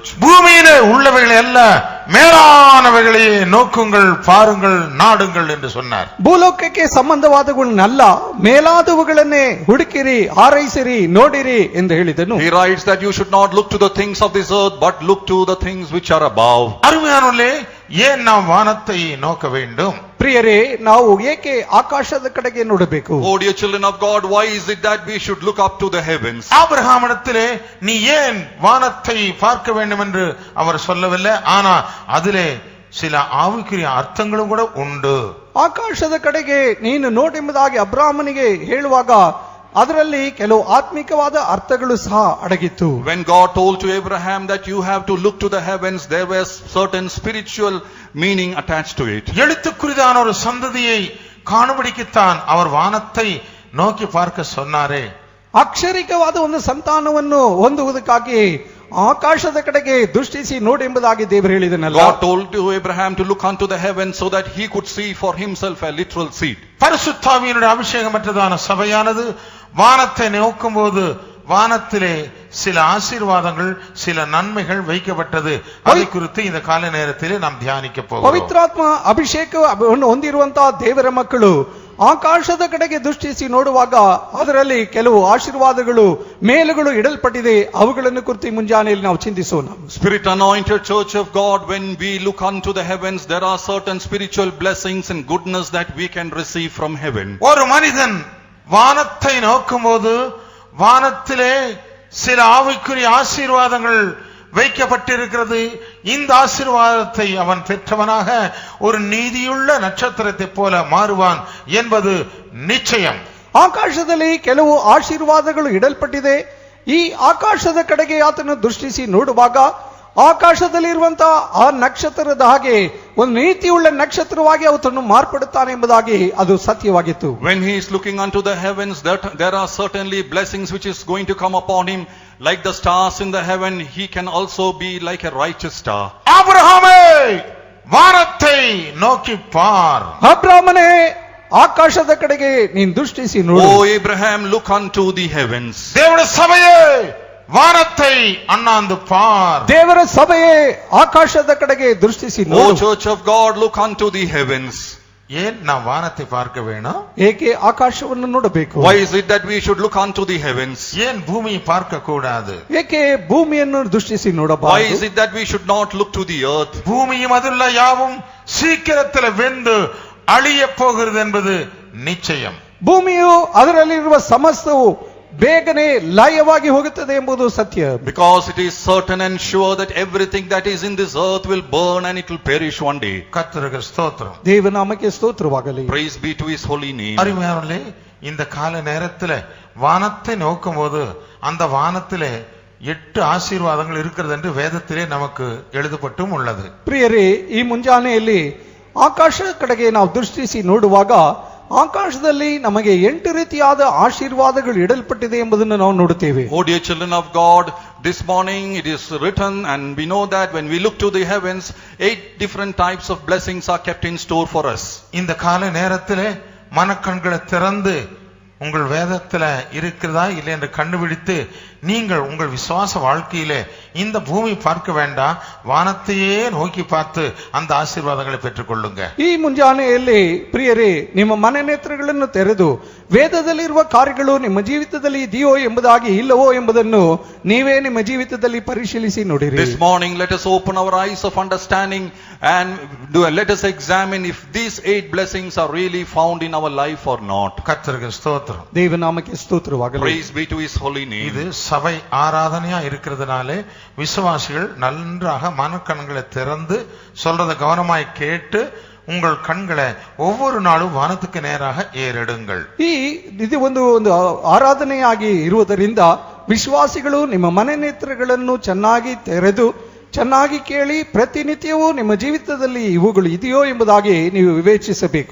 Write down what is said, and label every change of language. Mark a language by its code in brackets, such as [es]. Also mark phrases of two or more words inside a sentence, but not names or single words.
[ta] பூமியிலே உள்ளவைகளை அல்ல, மேலானவைகளையே நோக்குங்கள், பாருங்கள், நாடுங்கள் என்று சொன்னார். [kn] ಭೂಲೋಕಕ್ಕೆ ಸಂಬಂಧವಾದವುಗಳನ್ನಲ್ಲ, ಮೇಲಾದವುಗಳನ್ನೇ ಹುಡುಕಿರಿ, ಹಾರೈಸಿರಿ, ನೋಡಿರಿ ಎಂದು ಹೇಳಿದನು. [en] He writes that you should not look to the things of this earth, but look to the things which are above. [ta] அருமையானவர்களே, ஏன் நாம் வானத்தை நோக்க வேண்டும்? [kn] ಪ್ರಿಯರೇ, ನಾವು ಏಕೆ ಆಕಾಶದ ಕಡೆಗೆ ನೋಡಬೇಕು? [en] Oh dear children of God, why is it that we should look up to the heavens? [ta] ஆபிரகாமிடத்திலே நீ ஏன் வானத்தை பார்க்க வேண்டும் என்று அவர் சொல்லவில்லை, ஆனா அதிலே சில ஆவிக்குரிய அர்த்தங்களும் கூட உண்டு. [kn] ಆಕಾಶದ ಕಡೆಗೆ ನೀನು ನೋಡೆಂಬುದಾಗಿ ಅಬ್ರಾಮನಿಗೆ ಹೇಳುವಾಗ ಅದರಲ್ಲಿ ಕೆಲವು ಆತ್ಮಿಕವಾದ ಅರ್ಥಗಳು ಸಹ ಅಡಗಿತ್ತು. [en] When God told to Abraham that you have to look to the heavens, there was certain spiritual meaning attached to it. [ta] எழுத்துக்குரிதான ஒரு சந்ததியை காணும்படிக்குத்தான் அவர் வானத்தை நோக்கி பார்க்க சொன்னாரே. [kn] ಅಕ್ಷರಿಕವಾದ ಒಂದು ಸಂತಾನವನ್ನು ಹೊಂದುವುದಕ್ಕಾಗಿ ಆಕಾಶದ ಕಡೆಗೆ ದೃಷ್ಟಿಸಿ ನೋಡಿ ಎಂಬುದಾಗಿ ದೇವರು ಹೇಳಿದನಲ್ಲ. [en] God told to Abraham to look unto the heavens so that he could see for himself a literal seed. [ta] பரிசுத்தாவியினுடைய அபிஷேகமற்றதான சபையானது வானத்தை நோக்கும்போது வானத்திலே சில ஆசீர்வாதங்கள், சில நன்மைகள் வைக்கப்பட்டது. அதை குறித்து இந்த கால நேரத்திலே நாம் தியானிக்க போகிறோம். [kn] ಪವಿತ್ರಾತ್ಮ ಅಭಿಷೇಕವನ್ನು ಹೊಂದಿರುವಂತಹ ದೇವರ ಮಕ್ಕಳು ಆಕಾಶದ ಕಡೆಗೆ ದೃಷ್ಟಿಸಿ ನೋಡುವಾಗ ಅದರಲ್ಲಿ ಕೆಲವು ಆಶೀರ್ವಾದಗಳು, ಮೇಲುಗಳು ಇಡಲ್ಪಟ್ಟಿದೆ. ಅವುಗಳನ್ನು ಕುರಿತು ಮುಂಜಾನೆಯಲ್ಲಿ ನಾವು ಚಿಂತಿಸೋಣ. [en] Spirit anointed church of God, when we look unto the heavens, there are certain spiritual blessings and goodness that we can receive from heaven. [ta] ஒரு மனிதன் வானத்தை நோக்கும்போது வானத்திலே சில ஆவிக்குரிய ஆசீர்வாதங்கள் வைக்கப்பட்டிருக்கிறது. இந்த ஆசீர்வாதத்தை அவன் பெற்றவனாக ஒரு நீதியுள்ள நட்சத்திரத்தை போல மாறுவான் என்பது நிச்சயம். [kn] ಆಕಾಶದಲ್ಲಿ ಕೆಲವು ಆಶೀರ್ವಾದಗಳು ಇಡಲ್ಪಟ್ಟಿದೆ. ಈ ಆಕಾಶದ ಕಡೆಗೆ ಆತನು ದೃಷ್ಟಿಸಿ ನೋಡುವಾಗ ಆಕಾಶದಲ್ಲಿರುವಂತಹ ಆ ನಕ್ಷತ್ರದ ಹಾಗೆ ಒಂದು ನೀತಿಯುಳ್ಳ ನಕ್ಷತ್ರವಾಗಿ ಆತನು ಮಾರ್ಪಡುತ್ತಾನೆ ಎಂಬುದಾಗಿ ಅದು ಸತ್ಯವಾಗಿತ್ತು. [en] When he is looking unto the heavens, there are certainly blessings which is going to come upon him. Like the stars in the heaven, he can also be like a righteous star. [ta] ஆபிரகாமே, வானத்தை நோக்கி பார். [kn] ಅಬ್ರಾಮನೇ, ಆಕಾಶದ ಕಡೆಗೆ ನೀನು ದೃಷ್ಟಿಸಿ ನೋಡು. [en] O Abraham, look unto the heavens. [ta] தேவனுடைய சபையே, வானத்தை அண்ணாந்து பார். [kn] ದೇವರ ಸಭೆಯೇ, ಆಕಾಶದ ಕಡೆಗೆ ದೃಷ್ಟಿಸಿ [en] O [kn] ನೋಡು. [en] church of God, look unto the heavens. [ta] ஏன் நாம் வானத்தை பார்க்க வேணும்? [kn] ಏಕೆ ಆಕಾಶವನ್ನು ನೋಡಬೇಕು? [en] Why is it that we should look unto the heavens? [ta] ஏன் பூமியை பார்க்க கூடாது? [kn] ಏಕೆ ಭೂಮಿಯನ್ನು ದೃಷ್ಟಿಸಿ [en] Why is [kn] ನೋಡಬಾರದು? [en] it that we should not look to the earth? [ta] பூமியும் அதுள்ள யாவும் சீக்கிரத்தில் வெந்து அழிய போகிறது என்பது நிச்சயம். [kn] ಭೂಮಿಯು ಅದರಲ್ಲಿರುವ ಸಮಸ್ತವು ಬೇಗನೆ ಲಯವಾಗಿ ಹೋಗುತ್ತದೆ ಎಂಬುದು ಸತ್ಯ. [en] Because it is certain and sure that everything that is in this earth will burn and it will perish one day. [ta] கர்த்தருக்கு ஸ்தோத்திரம். [kn] ದೇವನಾಮಕ್ಕೆ ಸ್ತೋತ್ರವಾಗಲಿ. [en] Praise be to his holy name. [ta] அருமையானவர்களே, இந்த கால நேரத்தில் வானத்தை நோக்கும்போது அந்த வானத்திலே 8 ஆசீர்வாதங்கள் இருக்கிறது என்று வேதத்திலே நமக்கு எழுதப்பட்டும் உள்ளது. [kn] ಪ್ರಿಯರೇ, ಈ ಮುಂಜಾನೆಯಲ್ಲಿ ಆಕಾಶ ಕಡೆಗೆ ನಾವು ದೃಷ್ಟಿಸಿ ನೋಡುವಾಗ ಆಕಾಶದಲ್ಲಿ ನಮಗೆ 8 ರೀತಿಯಾದ ಆಶೀರ್ವಾದಗಳು ಇಡಲ್ಪಟ್ಟಿದೆ ಎಂಬುದನ್ನು ನಾವು ನೋಡುತ್ತೇವೆ. [en] Oh dear children of God, this morning it is written and we know that when we look to the heavens, 8 different types of blessings are kept in store for us. [ta] இந்த கால நேரத்திலே மனக்கண்களை திறந்து உங்கள் வேதத்துல இருக்கிறதா இல்லை என்று கண்டுபிடித்து நீங்கள் உங்கள் விசுவாச வாழ்க்கையிலே இந்த பூமி பார்க்க வேண்டாம், வானத்தையே நோக்கி பார்த்து அந்த ஆசீர்வாதங்களை பெற்றுக் கொள்ளுங்க. [kn] ಈ ಮುಂಜಾನೆಯಲ್ಲಿ ಪ್ರಿಯರೇ, ನಿಮ್ಮ ಮನೆ ನೇತ್ರಗಳನ್ನು ತೆರೆದು ವೇದದಲ್ಲಿರುವ ಕಾರ್ಯಗಳು ನಿಮ್ಮ ಜೀವಿತದಲ್ಲಿ ಇದೆಯೋ ಎಂಬುದಾಗಿ ಇಲ್ಲವೋ ಎಂಬುದನ್ನು ನೀವೇ ನಿಮ್ಮ ಜೀವಿತದಲ್ಲಿ ಪರಿಶೀಲಿಸಿ ನೋಡಿರಿ. [en] This morning let us open our eyes of understanding and let us examine if these 8 blessings are really found in our life or not. [ta] கர்த்தருக்கு ஸ்தோத்திரம். [kn] ದೇವನಾಮಕ್ಕೆ ಸ್ತೋತ್ರವಾಗಲಿ. [en] Praise be to his holy name. [ta] இது சபை ஆராதனையா இருக்கிறதுனாலே விசுவாசிகள் நன்றாக மனக்கண்களை திறந்து சொல்றத கவனமாய் கேட்டு உங்கள் கண்களை ஒவ்வொரு நாளும் வானத்துக்கு நேராக ஏறெடுங்கள். [kn] ಇದು ಒಂದು ಆರಾಧನೆಯಾಗಿ ಇರುವುದರಿಂದ ವಿಶ್ವಾಸಿಗಳು ನಿಮ್ಮ ಮನೆ ನೇತ್ರಗಳನ್ನು ಚೆನ್ನಾಗಿ ತೆರೆದು ಚೆನ್ನಾಗಿ ಕೇಳಿ ಪ್ರತಿನಿತ್ಯವೂ ನಿಮ್ಮ ಜೀವಿತದಲ್ಲಿ ಇವುಗಳು ಇದೆಯೋ ಎಂಬುದಾಗಿ ನೀವು ವಿವೇಚಿಸಬೇಕು.